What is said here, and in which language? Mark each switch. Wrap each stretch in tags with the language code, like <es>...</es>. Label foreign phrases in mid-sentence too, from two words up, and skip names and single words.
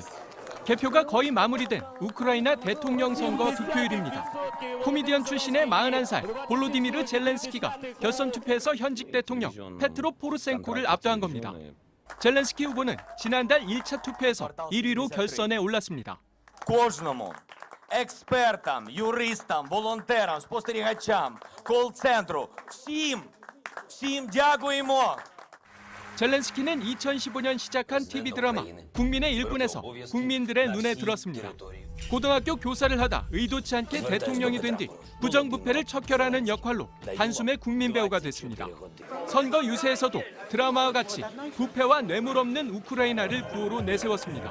<ko>개표가 거의 마무리된 우크라이나 대통령 선거 투표율입니다. 코미디언 출신의 41살 볼로디미르 젤렌스키가 결선 투표에서 현직 대통령 페트로 포르센코를 압도한 겁니다. 젤렌스키 후보는 지난달 1차 투표에서 1위로 결선에 올랐습니다.</ko> <uk>експертам, юристам, волонтерам, спостерігачам, кол-центру. всім дякуємо.</uk> <ko>젤렌스키는 2015년 시작한 TV 드라마 국민의 일꾼에서 국민들의 눈에 들었습니다. 고등학교 교사를 하다 의도치 않게 대통령이 된 뒤 부정부패를 척결하는 역할로 단숨에 국민 배우가 됐습니다. 선거 유세에서도 드라마와 같이 부패와 뇌물 없는 우크라이나를 구호로 내세웠습니다.</ko>